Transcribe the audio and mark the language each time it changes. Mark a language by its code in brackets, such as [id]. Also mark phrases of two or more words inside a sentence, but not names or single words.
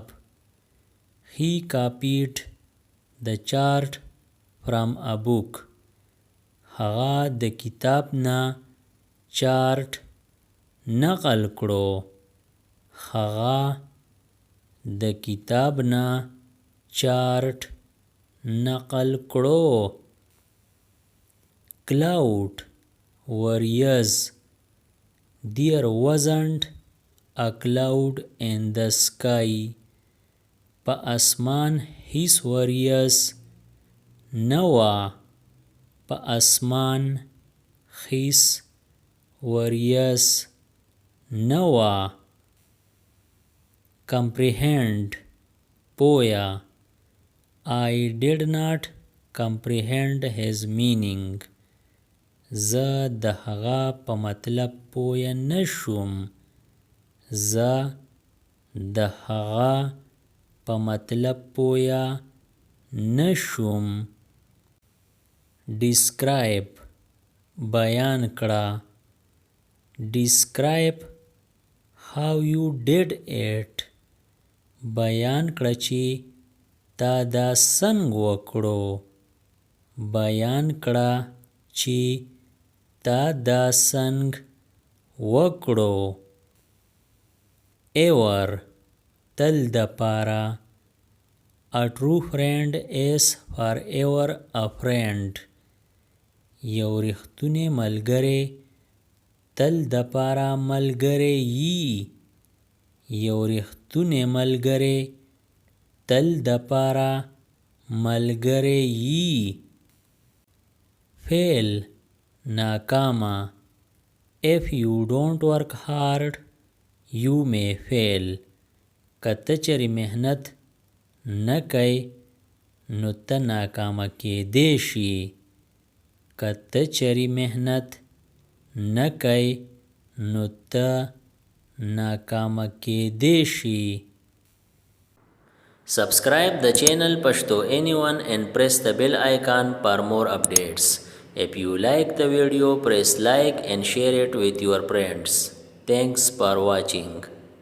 [en] He copied the chart from a book. [ps] هغه د کتاب نه چارت نقل کړو. هغه د کتاب نه چارت نقل کړو. cloud وریځ. [en] There wasn't a cloud in the sky. [ps] په اسمان هیڅ وریځ نه وه. په اسمان هیڅ وریځ نه وه. comprehend پویه. [en] I did not comprehend his meaning. [ps] زه د هغه په مطلب پویه نشوم. زه د هغه په مطلب پویه نشوم. describe بیان کړه. [en] describe how you did it. [ps] بیان کړه چې تا دا څنګه وکړو. بیان کړه چې تا دا څنګه وکړو. ever تل د پاره. [en] a true friend is forever a friend. [ps] یو رښتونی ملګری تل د پاره ملګری یي. یو رښتونی ملګری تل د پاره ملګری یي. fail ناکامه. [en] if you don't work hard you may fail. [ps] که ته چېرې محنت نه کوې نو ته ناکامه کېدی شي. که ته چېرې محنت نه کوې نو ته ناکامه کېدی شي. [en] Subscribe the channel Pashto Anyone and press the bell icon for more updates. If you like the video, press like and share it with your friends. Thanks for watching.